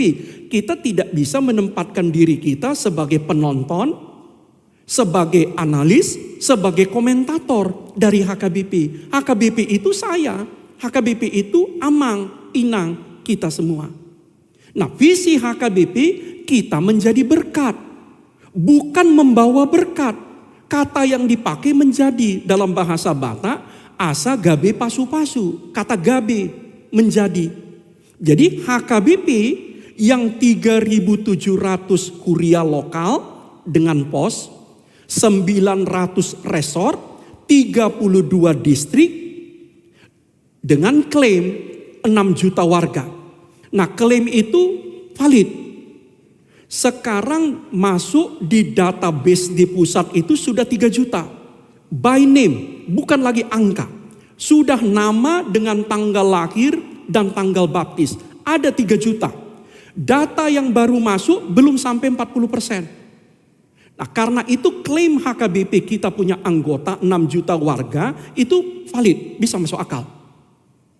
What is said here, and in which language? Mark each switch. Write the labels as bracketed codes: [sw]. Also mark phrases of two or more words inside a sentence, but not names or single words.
[id] Kita tidak bisa menempatkan diri kita sebagai penonton, sebagai analis, sebagai komentator dari HKBP. HKBP itu saya, HKBP itu Amang, Inang, kita semua. Nah, visi HKBP kita menjadi berkat, bukan membawa berkat. Kata yang dipakai menjadi dalam bahasa Batak, [bbc] asa gabe pasu-pasu, [id] kata gabe menjadi. Jadi HKBP yang 3.700 kuria lokal dengan pos, 900 resort, 32 distrik, dengan klaim 6 juta warga. Nah, klaim itu valid. Sekarang masuk di database di pusat itu sudah 3 juta. [en] By name, [id] bukan lagi angka. Sudah nama dengan tanggal lahir dan tanggal baptis. Ada 3 juta. Data yang baru masuk belum sampai 40%. Nah, karena itu klaim HKBP kita punya anggota 6 juta warga itu valid, bisa masuk akal.